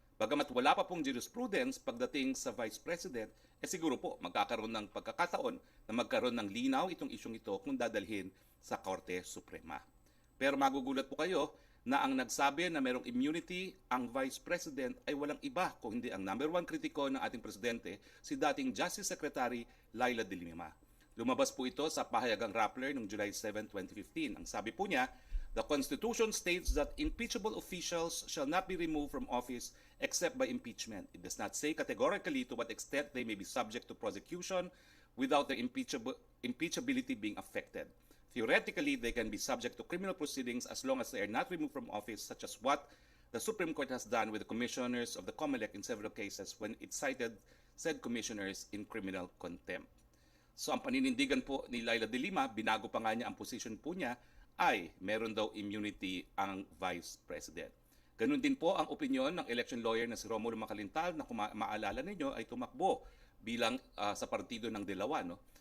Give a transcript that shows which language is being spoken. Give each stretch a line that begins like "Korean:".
Filipino: Bagamat wala pa pong jurisprudence pagdating sa Vice President, siguro po magkakaroon ng pagkakataon na magkaroon ng linaw itong isyong ito kung dadalhin sa Korte Suprema. Pero magugulat po kayo na ang nagsabi na mayroong immunity ang Vice President ay walang iba kung hindi ang number one kritiko ng ating Presidente, si dating Justice Secretary Laila de Lima. Lumabas po ito sa pahayagang Rappler noong July 7, 2015. Ang sabi po niya,
English: the Constitution states that impeachable officials shall not be removed from office except by impeachment. It does not say categorically to what extent they may be subject to prosecution without their impeachability being affected. Theoretically, they can be subject to criminal proceedings as long as they are not removed from office, such as what the Supreme Court has done with the commissioners of the COMELEC in several cases when it cited said commissioners in criminal contempt.
Filipino: So ang paninindigan po ni Laila de Lima, binago pa nga niya ang position po niya, ay meron daw immunity ang Vice President. Ganun din po ang opinion ng election lawyer na si Romulo Macalintal na kung maalala ninyo ay tumakbo bilang sa partido ng Delawa, no?